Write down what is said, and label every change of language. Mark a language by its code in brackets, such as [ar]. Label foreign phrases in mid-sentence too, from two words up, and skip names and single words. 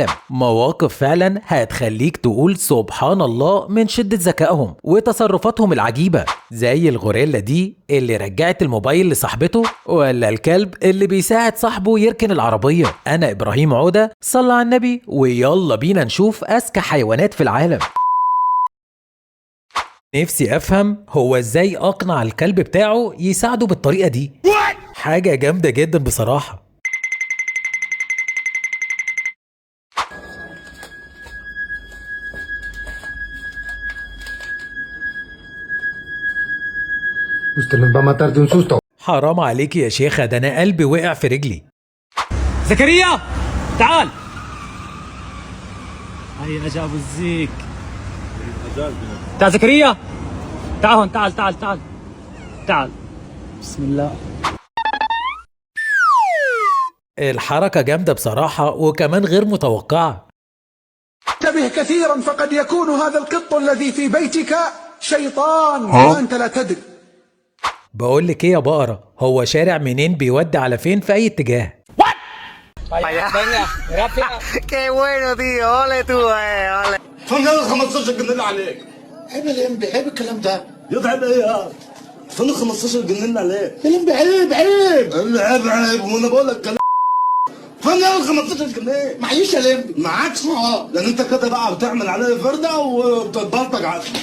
[ar] مواقف فعلا هتخليك تقول سبحان الله من شدة ذكائهم وتصرفاتهم العجيبة، زي الغوريلا دي اللي رجعت الموبايل لصاحبته، ولا الكلب اللي بيساعد صاحبه يركن العربية. أنا إبراهيم عودة، صلى على النبي ويلا بينا نشوف أذكى حيوانات في العالم. نفسي افهم هو ازاي اقنع الكلب بتاعه يساعده بالطريقة دي. حاجة جامدة جدا بصراحة. [es] Usted nos va a matar de un susto. [ar] حرام عليك يا شيخة، ده انا قلبي وقع في رجلي. زكريا تعال. هيا اجا ابو الزيك. تعال زكريا، تعال هون، تعال تعال تعال تعال. بسم الله. الحركة جامدة بصراحة وكمان غير متوقعة. انتبه كثيرا فقد يكون هذا القط الذي في بيتك شيطان وأنت لا تدري. بقول لك ايه يا بقرة، هو شارع منين بيودي على فين في اي اتجاه؟ [es] Qué bueno, tío. Ole tú, ole. [ar] فنان 15 جنيه عليك. عيب يا لمبي، عيب الكلام ده. يضعب ايه يا فنان 15 جنيه عليك. يا لمبي عيب عيب. عيب وانا بقول لك كلام. فنان 15 جنيه معيش يا لمبي. معاكش لان انت كده بقى بتعمل عليه فرده وبتتبلطج على